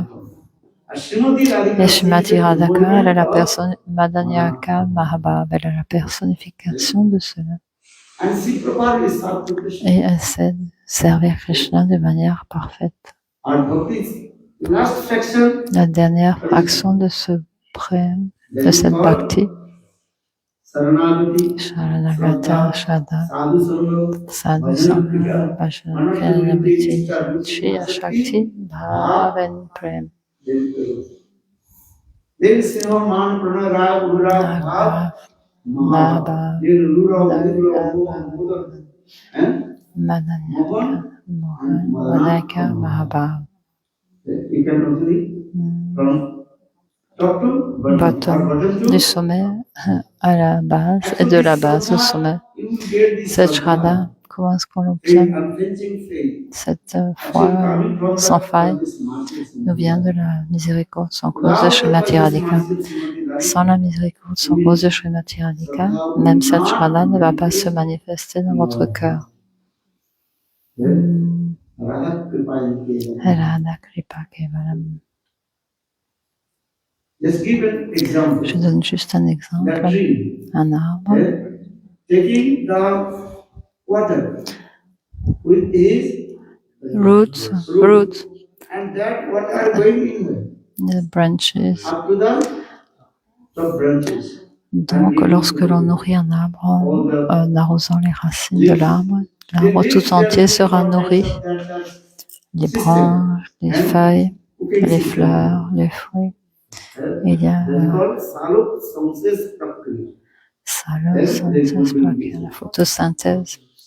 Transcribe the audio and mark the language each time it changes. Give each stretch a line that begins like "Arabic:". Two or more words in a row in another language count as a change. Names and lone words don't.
French: Et Srimati Radhika, elle est la personne,
Sanskrit: Madanyaka Mahabhav,
French: elle est la personnification de cela. Et elle sait servir Krishna de manière parfaite. La dernière fraction de ce prême, de cette Bhakti,
Sanskrit: Sharanagata, Shada, Sadhu Sangha, Bhajana, Pranamiti, Shriya Shakti, Bhavan Prem. Mahabhav, Madanyaka, Mahabhav.
French: Bottom, du sommet à la base et de la base au sommet. Cette Shraddha, comment est-ce qu'on l'obtient? Cette foi sans faille nous vient de la miséricorde sans cause de Srimati Radhika. Sans la miséricorde sans cause de Srimati Radhika, même cette Shraddha ne va pas se manifester dans votre cœur.
Sanskrit: Radha Kripa Kevalam.
French: Je donne juste un exemple. Un arbre
English: roots, the branches.
French: Donc, lorsque l'on nourrit un arbre en arrosant les racines de l'arbre tout entier sera nourri. Les branches, les feuilles, les fleurs, les fruits. Il y a la photosynthèse.